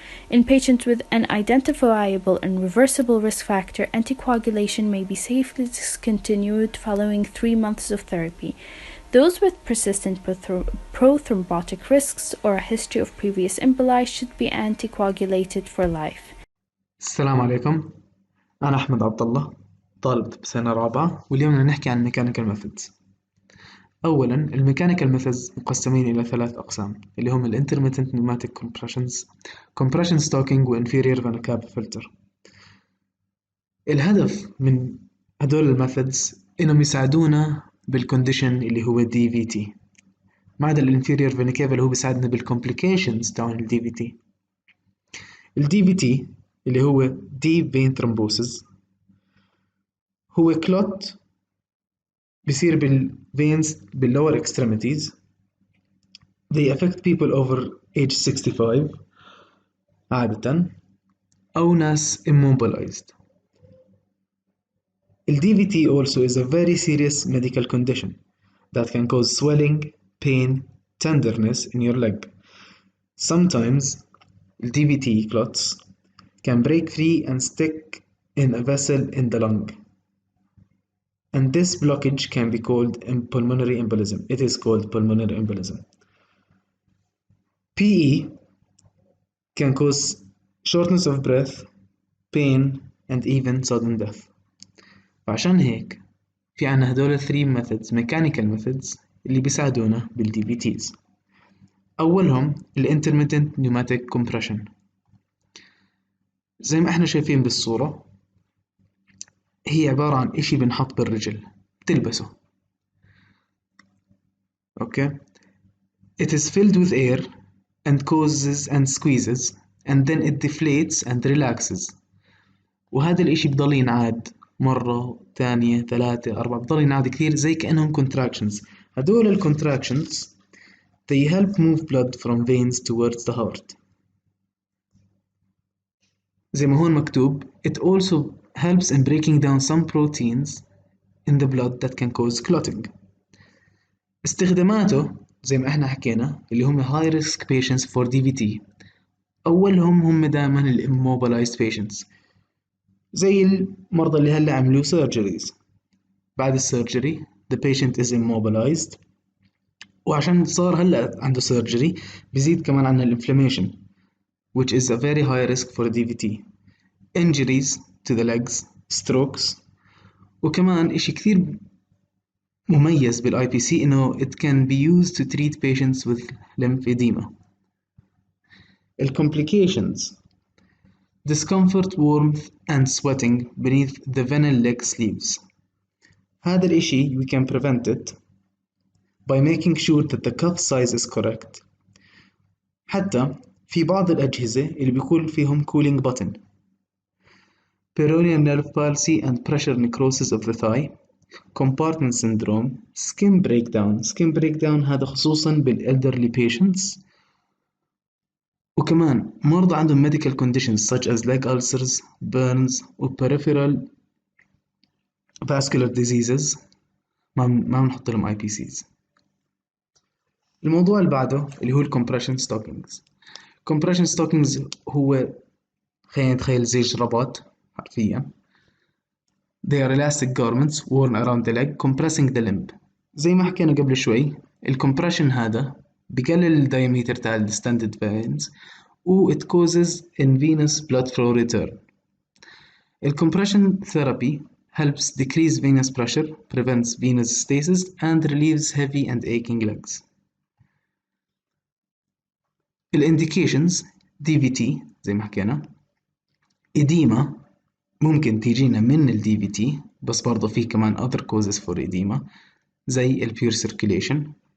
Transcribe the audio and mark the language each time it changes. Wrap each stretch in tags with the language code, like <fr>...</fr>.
<en>In patients with an identifiable and reversible risk factor, anticoagulation may be safely discontinued following 3 months of therapy. Those with persistent prothrombotic risks or a history of previous emboli should be anticoagulated for life.</en> <ar>السلام عليكم. أنا أحمد عبد الله، طالب بسنة رابعة، واليوم بدنا نحكي عن ميكانيكال ميثودز. أولاً الميكانيكال ميثودز مقسمين إلى 3 أقسام اللي هم الانترميتنت نيوماتيك كومبريشنز، كومبريشن ستوكينج، وانفيريور فينا كاب فلتر. الهدف من هدول الميثودز إنهم يساعدونا بالكونديشن اللي هو DVT، ما عدا الانفيريور فينا كاب اللي هو بيساعدنا بالكومبليكيشنز تاعون ال DVT. ال DVT اللي هو Deep Vein Thrombosis هو كلوت بيصير بالفينز بالlower extremities.</ar> <en>They affect people over age 65</en> <ar>عادة أو ناس</ar> <en>immobilized. The DVT also is a very serious medical condition that can cause swelling, pain, tenderness in your leg. Sometimes the DVT clots can break free and stick in a vessel in the lung. And this blockage can be called pulmonary embolism. It is called pulmonary embolism. PE can cause shortness of breath, pain, and even sudden death.</en> <ar>وعشان هيك في عنا هدول 3</ar> <en>methods mechanical methods</en> <ar>اللي بيساعدونا بالDVTs. أولهم</ar> <en>intermittent pneumatic compression.</en> <ar>زي ما احنا شايفين بالصورة، هي عبارة عن إشي بنحط بالرجل بتلبسه.</ar> <en>Okay. It is filled with air and causes and squeezes and then it deflates and relaxes.</en> <ar>وهذا الإشي بضل ينعاد مرة، ثانية، 3، 4، بضل ينعاد كثير زي كأنهم contractions. هدول</ar> <en>contractions they help move blood from veins towards the heart.</en> <ar>زي ما هون مكتوب</ar> <en>it also helps in breaking down some proteins in the blood that can cause clotting.</en> <ar>استخداماته زي ما احنا حكينا اللي هم</ar> <en>high risk patients for DVT.</en> <ar>أولهم هم دائما ال</ar> <en>immobilized patients</en> <ar>زي المرضى اللي هلا عملوا surgeries. بعد السيرجري</ar> <en>the patient is immobilized،</en> <ar>وعشان صار هلا عنده surgery بيزيد كمان عنا الانفلاميشن</ar> <en>which is a very high risk for DVT. injuries to the legs, strokes،</en> <ar>وكمان إشي كثير مميز بالاي بي سي إنه</ar> <en>it can be used to treat patients with lymphedema. Complications: discomfort, warmth and sweating beneath the venous leg sleeves.</en> <ar>هذا الإشي</ar> <en>we can prevent it by making sure that the cuff size is correct.</en> <ar>حتى في بعض الأجهزة اللي بيكون فيهم</ar> <en>cooling button. Peroneal nerve palsy and pressure necrosis of the thigh. compartment syndrome. skin breakdown</en> <ar>هذا خصوصا</ar> <en>بالelderly patients.</en> <ar>وكمان مرضى عندهم</ar> <en>medical conditions such as leg ulcers, burns</en> <ar>و</ar> <en>peripheral vascular diseases</en> <ar>ما بنحط لهم IPCs. الموضوع اللي بعده اللي هو compression stockings. compression stockings هو خلينا نتخيل زي جرابات حرفيا.</ar> <en>They are elastic garments worn around the leg compressing the limb.</en> <ar>زي ما حكينا قبل شوي الكمبريشن هذا بقلل الدايمتر تاع الستاندد veins و</ar> <en>it causes in venous blood flow return. Compression therapy helps decrease venous pressure, prevents venous stasis and relieves heavy and aching legs.</en> <ar>indications DVT زي ما حكينا. edema ممكن تيجينا من ال DVT بس برضه في كمان</ar> <en>other causes for edema</en> <ar>زي ال pure circulation.</ar>